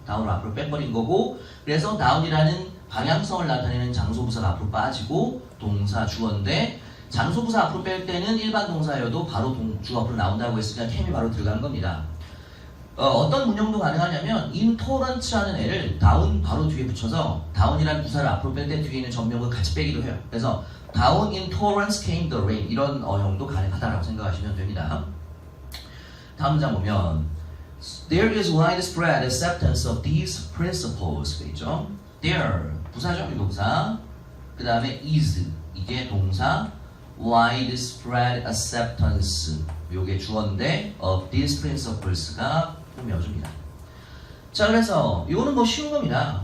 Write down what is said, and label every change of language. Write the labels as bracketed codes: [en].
[ko] down을 앞으로 빼버린 거고 그래서 down이라는 방향성을 나타내는 장소부사가 앞으로 빠지고 동사 주어인데 장소부사 앞으로 뺄 때는 일반 동사여도 바로 주어 앞으로 나온다고 했으니까 came이 바로 들어가는 겁니다. 어떤 문형도 가능하냐면 intolerant라는 애를 down 바로 뒤에 붙여서 down이라는 부사를 앞으로 뺄 때 뒤에 있는 전명을 같이 빼기도 해요. 그래서 [en] down intolerance came the rain [ko] 이런 어형도 가능하다라고 생각하시면 됩니다. 다음 문장 보면 [en] There is widespread acceptance of these principles. [ko] 되죠? There 부사죠? 이거 부사. 그 다음에 is 이게 동사. [en] widespread acceptance [ko] 요게 주어인데 [en] of these principles [ko] 가 꾸며줍니다. 자, 그래서 이거는 뭐 쉬운 겁니다.